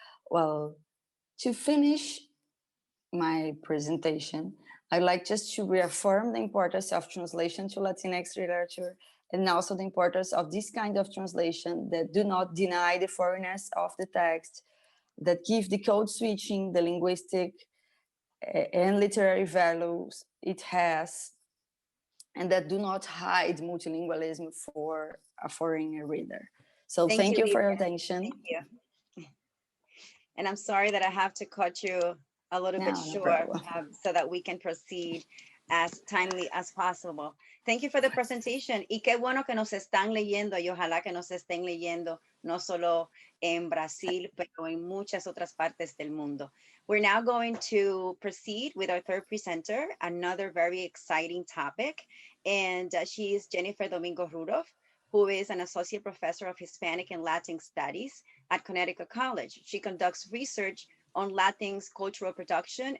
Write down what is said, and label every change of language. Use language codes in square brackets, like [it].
[en] Well, to finish my presentation, I'd like just to reaffirm the importance of translation to Latinx literature, and also the importance of this kind of translation that do not deny the foreignness of the text, that give the code switching, the linguistic and literary values it has, and that do not hide multilingualism for a foreigner reader. So thank you for your attention. Thank you. And I'm sorry that I have to cut you a little bit short, so that we can proceed as timely as possible. Thank you for the presentation. [es] Y qué bueno que nos están leyendo, y ojalá que nos estén leyendo no solo en Brasil, pero en muchas otras partes del mundo. [en] We're now going to proceed with our third presenter, another very exciting topic. And she is Jennifer Domingo Rudolph, who is an associate professor of Hispanic and Latin studies at Connecticut College. She conducts research on Latinx cultural production.